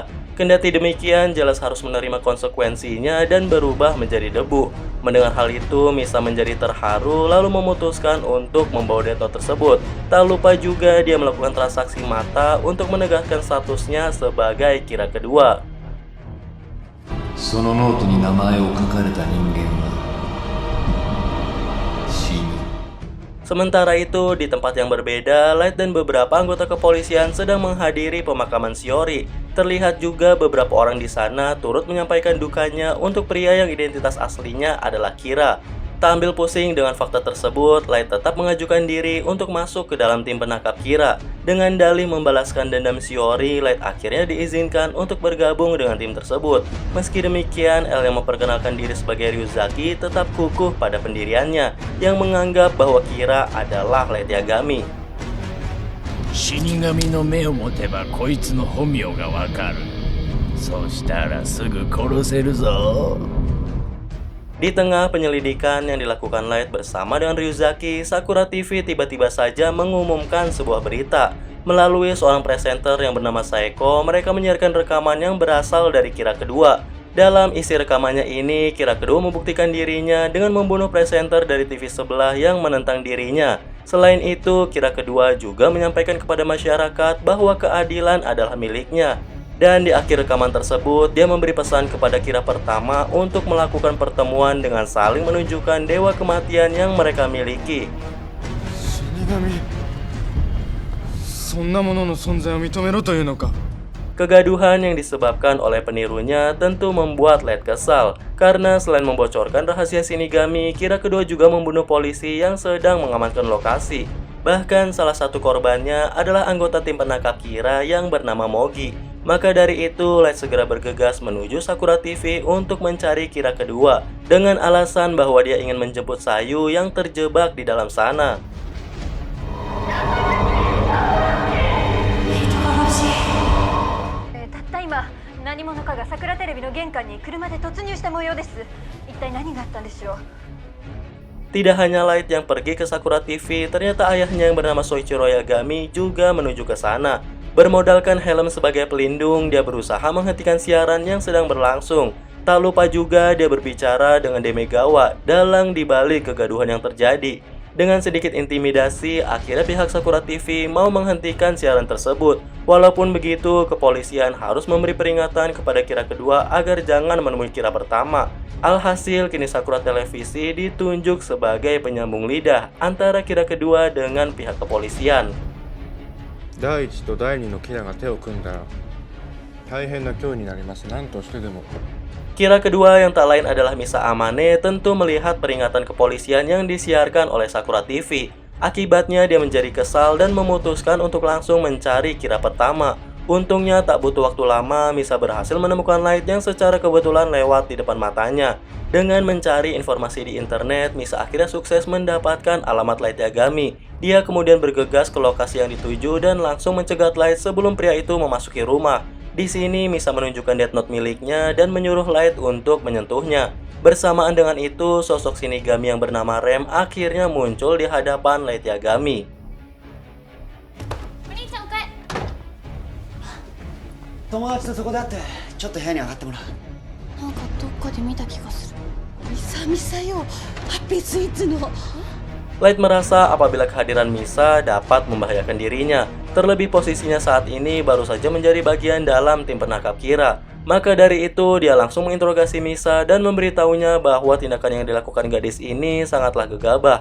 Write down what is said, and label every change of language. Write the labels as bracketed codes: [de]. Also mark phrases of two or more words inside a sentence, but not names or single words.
[id] Kendati demikian, Jealous harus menerima konsekuensinya dan berubah menjadi debu. Mendengar hal itu, Misa menjadi terharu lalu memutuskan untuk membawa Death Note tersebut. Tak lupa juga dia melakukan transaksi mata untuk menegaskan statusnya sebagai Kira kedua. [ja] そのノートに名前を書かれた人間は死ぬ。 [id] Sementara itu, di tempat yang berbeda, Light dan beberapa anggota kepolisian sedang menghadiri pemakaman Shiori. Terlihat juga beberapa orang di sana turut menyampaikan dukanya untuk pria yang identitas aslinya adalah Kira. Tak ambil pusing dengan fakta tersebut, Light tetap mengajukan diri untuk masuk ke dalam tim penangkap Kira. Dengan dalih membalaskan dendam Shiori, Light akhirnya diizinkan untuk bergabung dengan tim tersebut. Meski demikian, L yang memperkenalkan diri sebagai Ryuzaki tetap kukuh pada pendiriannya, yang menganggap bahwa Kira adalah Light Yagami. [ja] 死神の目を持てばこいつの本名がわかる。そしたらすぐ殺せるぞ。 [id] Di tengah penyelidikan yang dilakukan Light bersama dengan Ryuzaki, Sakura TV tiba-tiba saja mengumumkan sebuah berita. Melalui seorang presenter yang bernama Saeko, mereka menyiarkan rekaman yang berasal dari Kira kedua. Dalam isi rekamannya ini, Kira kedua membuktikan dirinya dengan membunuh presenter dari TV sebelah yang menentang dirinya. Selain itu, Kira kedua juga menyampaikan kepada masyarakat bahwa keadilan adalah miliknya. Dan di akhir rekaman tersebut, dia memberi pesan kepada Kira pertama untuk melakukan pertemuan dengan saling menunjukkan dewa kematian yang mereka miliki. [ja] 死神、そんなものの存在を認めろというのか。 [id] Kegaduhan yang disebabkan oleh penirunya tentu membuat Light kesal, karena selain membocorkan rahasia Shinigami, Kira kedua juga membunuh polisi yang sedang mengamankan lokasi. Bahkan salah satu korbannya adalah anggota tim penangkap Kira yang bernama Mogi. Maka dari itu, Light segera bergegas menuju Sakura TV untuk mencari Kira kedua, dengan alasan bahwa dia ingin menjemput Sayu yang terjebak di dalam sana. [ja] たった今何者かが桜テレビの玄関に車で突入した模様です。一体何があったんでしょう。 [id] Tidak hanya Light yang pergi ke Sakura TV, ternyata ayahnya yang bernama Soichiro Yagami juga menuju ke sana. Bermodalkan helm sebagai pelindung, dia berusaha menghentikan siaran yang sedang berlangsung. Tak lupa juga dia berbicara dengan Demegawa dalang dibalik kegaduhan yang terjadi. Dengan sedikit intimidasi, akhirnya pihak Sakura TV mau menghentikan siaran tersebut. Walaupun begitu, kepolisian harus memberi peringatan kepada Kira kedua agar jangan menemui Kira pertama. Alhasil, kini Sakura Televisi ditunjuk sebagai penyambung lidah antara Kira kedua dengan pihak kepolisian. [ja] 第一と第二のキラが手を組んだら大変な脅威になります。何としてでも。 [id] Kira kedua yang tak lain adalah Misa Amane tentu melihat peringatan kepolisian yang disiarkan oleh Sakura TV. Akibatnya dia menjadi kesal dan memutuskan untuk langsung mencari Kira pertama. Untungnya tak butuh waktu lama, Misa berhasil menemukan Light yang secara kebetulan lewat di depan matanya. Dengan mencari informasi di internet, Misa akhirnya sukses mendapatkan alamat Light Yagami. Dia kemudian bergegas ke lokasi yang dituju dan langsung mencegat Light sebelum pria itu memasuki rumah. Di sini Misa menunjukkan Death Note miliknya dan menyuruh Light untuk menyentuhnya. Bersamaan dengan itu, sosok Shinigami yang bernama Rem akhirnya muncul di hadapan Light Yagami. [ja] お兄ちゃんおかえ友達とそこで会ってちょっと部屋に上がってもらう。なんかどっかで見た気がする。久々よ、ハッピースイーツの。 [id] Light merasa apabila kehadiran Misa dapat membahayakan dirinya. Terlebih posisinya saat ini baru saja menjadi bagian dalam tim penangkap Kira. Maka dari itu dia langsung menginterogasi Misa dan memberitahunya bahwa tindakan yang dilakukan gadis ini sangatlah gegabah.